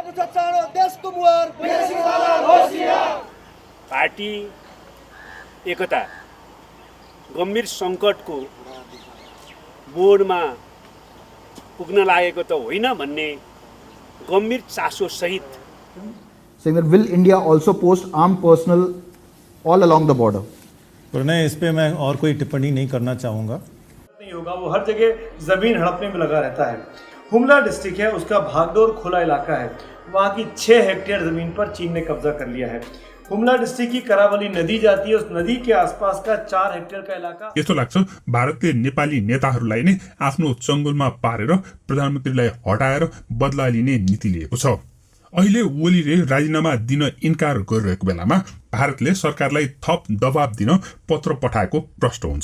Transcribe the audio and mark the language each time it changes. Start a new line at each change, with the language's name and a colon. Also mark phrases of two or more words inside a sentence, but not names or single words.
Nepali: पार्टी एकता गम्भीर संकटको बोर्डमा पुग्न लागेको त होइन भन्ने गम्भीर चासो सहित
English: saying that will India also post armed personnel all along the border?
Hindi: पर नहीं, इस पे मैं और कोई टिप्पणी नहीं करना चाहूँगा। नहीं होगा, वो हर जगह ज़मीन हड़पने में लगा रहता है। हुमला डिस्ट्रिक्ट है, उसका भागदौड़ खुला इलाका है, वहाँ की 6 हेक्टेयर ज़मीन पर चीन ने कब्जा कर लिया है। हुमला डिस्ट्रिक्ट की करावली नदी जाती है, उस नदी के आसपास का 4 हेक्टेयर का इलाका।
Nepali: यस्तो लाग्छ भारतले नेपाली नेताहरूलाई नै आफ्नो चङ्गुलमा पारेर प्रधानमन्त्रीलाई हटाएर बदला लिने नीति लिएको छ। अहिले ओलीले राजीनामा दिन इन्कार गरिरहेको बेलामा भारतले सरकारलाई थप दबाब दिन पत्र पठाएको प्रश्न हुन्छ।